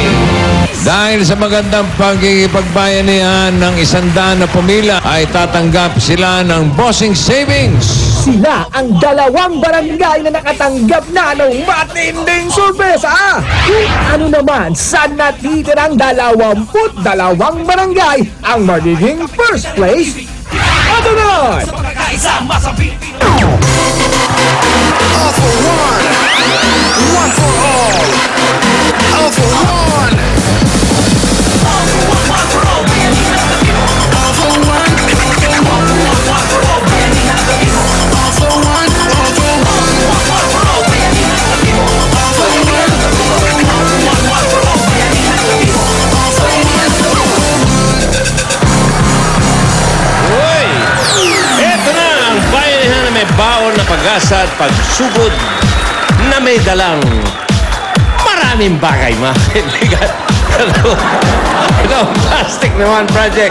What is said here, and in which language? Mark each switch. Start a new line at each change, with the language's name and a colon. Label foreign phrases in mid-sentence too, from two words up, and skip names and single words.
Filipino: Dahil sa magandang pagkikipagbayanihan ng 100 na pumila, ay tatanggap sila ng
English: bossing savings.
Filipino: Sila ang dalawang barangay na nakatanggap na ng matinding sorpresa. Kung ano naman sa natitirang 22 barangay ang magiging
English: first place,
Filipino: ito na!
English: All for one, one for all. All for one. All for one, one for all. All for one, all for one, one for all. All for one, all for one, one for all. All for one, one for all. All for
Filipino: Uy! Ito na ang bayanihan na may baon na pag-asa at pagsugod na may dalang maraming bagay, mga kaibigan. Ito, Plastic Naman Project.